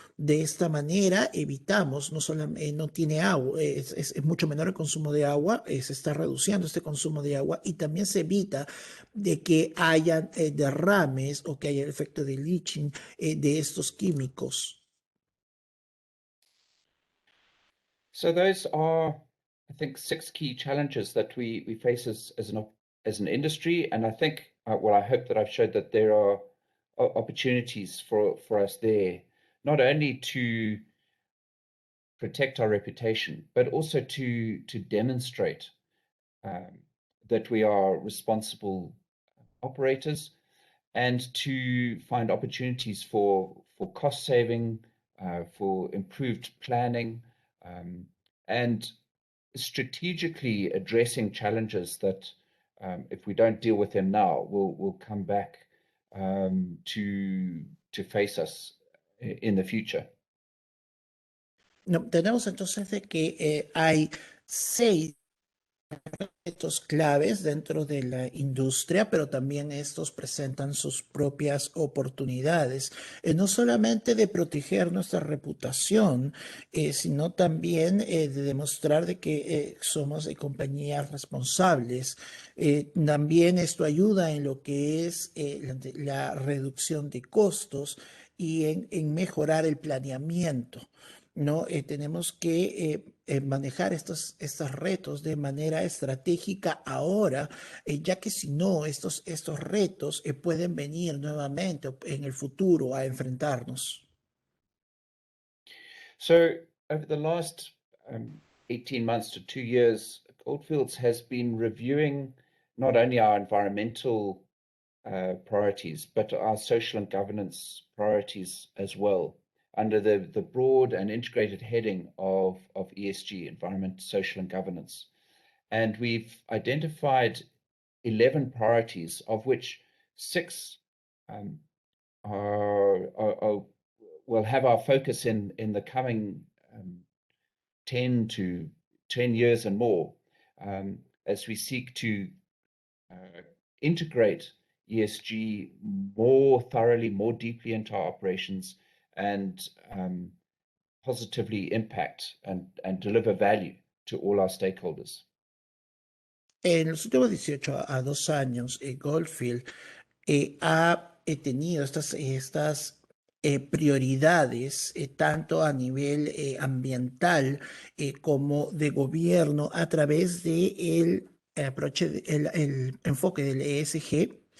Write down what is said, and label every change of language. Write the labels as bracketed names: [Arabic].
[Spanish] De esta manera evitamos, no solamente no tiene agua, es mucho menor el consumo de agua, se está reduciendo este consumo de agua y también se evita de que haya derrames o que haya el efecto de leaching de estos químicos. [English] So those are, I think, 6 key challenges that we face as an industry, and I think, well, I hope that I've showed that there are opportunities for us there, not only to protect our reputation, but also to demonstrate that we are responsible operators and to find opportunities for cost saving, for improved planning, and strategically addressing challenges that, if we don't deal with them now, will come back to face us in the future. [Spanish] No, tenemos entonces de que hay 6 retos claves dentro de la industria, pero también estos presentan sus propias oportunidades, no solamente de proteger nuestra reputación, sino también de demostrar de que somos compañías responsables. También esto ayuda en lo que es la reducción de costos y en mejorar el planeamiento. ¿No? Tenemos que manejar estos retos de manera estratégica ahora, ya que si no, estos retos pueden venir nuevamente en el futuro a enfrentarnos. [English] So over the last 18 months to 2 years, Goldfields has been reviewing not only our environmental priorities, but our social and governance priorities as well, under the broad and integrated heading of ESG, environment, social, and governance. And we've identified 11 priorities, of which 6 will have our focus in the coming 10 years and more, as we seek to integrate ESG more thoroughly, more deeply into our operations, and positively impact and deliver value to all our stakeholders. [Spanish] En los últimos 18 a 2 años, Goldfield ha tenido estas prioridades, tanto a nivel ambiental como de gobierno, a través del el enfoque del ESG,